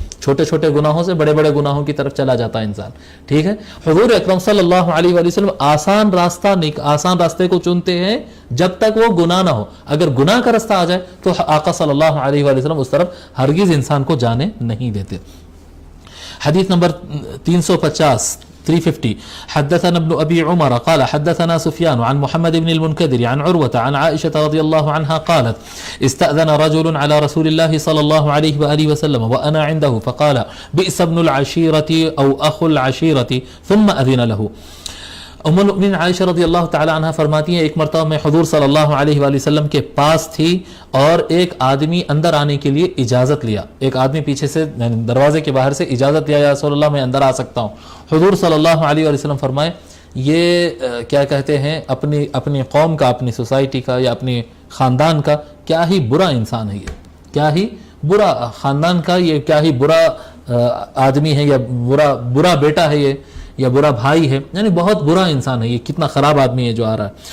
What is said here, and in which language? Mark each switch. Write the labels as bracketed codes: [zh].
[ur] چھوٹے چھوٹے گناہوں سے بڑے بڑے گناہوں کی طرف چلا جاتا ہے انسان. ٹھیک ہے، حضور اکرم صلی اللہ علیہ وآلہ وسلم آسان راستے کو چنتے ہیں جب تک وہ گناہ نہ ہو. اگر گناہ کا راستہ آ جائے تو آقا صلی اللہ علیہ وآلہ وسلم اس طرف ہرگز انسان کو جانے نہیں دیتے. حدیث نمبر 350 [ar] حدثنا ابن ابي عمر قال حدثنا سفيان عن محمد بن المنكدر عن عروة عن عائشة رضي الله عنها قالت استأذن رجل على رسول الله صلى الله عليه وآله وسلم وأنا عنده فقال بئس ابن العشيرة أو أخو العشيرة ثم أذن له. [ur] ام المؤمنین عائشہ رضی اللہ تعالی عنہ فرماتی ہیں ایک مرتبہ میں حضور صلی اللہ علیہ وآلہ وسلم کے پاس تھی اور ایک آدمی اندر آنے کے لیے اجازت لیا. ایک آدمی پیچھے سے دروازے کے باہر سے اجازت لیا، یا رسول اللہ میں اندر آ سکتا ہوں. حضور صلی اللہ علیہ وآلہ وسلم فرمائے یہ کیا کہتے ہیں اپنی قوم کا، اپنی سوسائٹی کا یا اپنے خاندان کا کیا ہی برا انسان ہے، یہ کیا ہی برا خاندان کا، یہ کیا ہی برا آدمی ہے، یا برا بیٹا ہے یہ، یا برا بھائی ہے، یعنی بہت برا انسان ہے یہ، کتنا خراب آدمی ہے جو آ رہا ہے.